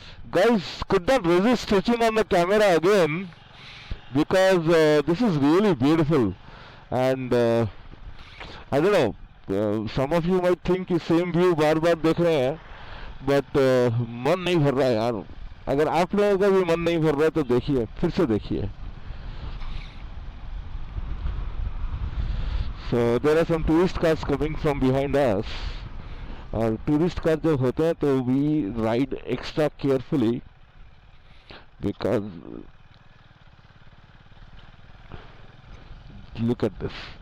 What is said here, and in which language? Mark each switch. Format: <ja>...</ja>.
<en>Guys, could not resist switching on the camera again, because this is really beautiful. And I don't know, some of you might think</en> <hi>कि same view बार बार देख रहे हैं, but मन नहीं भर रहा है यार. अगर आप लोगों का भी मन नहीं भर रहा है तो देखिए, फिर से देखिए.</hi> <en>So there are some tourist cars coming from behind us.</en> <hi>और tourist car जब होते हैं तो</hi> <en>we ride extra carefully, because look at this.</en>